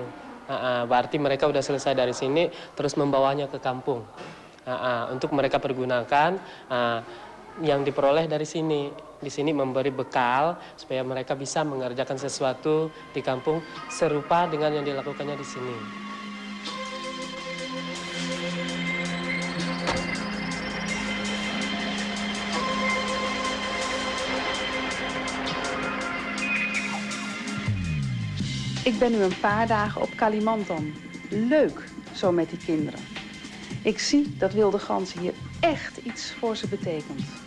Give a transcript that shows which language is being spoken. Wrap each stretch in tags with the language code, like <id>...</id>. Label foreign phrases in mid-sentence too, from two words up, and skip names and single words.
<id>Berarti mereka udah selesai dari sini, terus membawanya ke kampung untuk mereka pergunakan. yang diperoleh dari sini. Di sini memberi bekal supaya mereka bisa mengerjakan sesuatu di kampung serupa dengan yang dilakukannya di sini.</id> <nl>Ik ben nu een paar dagen op Kalimantan. Leuk, zo met die kinderen. Ik zie dat Wilde Ganzen hier echt iets voor ze betekent.</nl>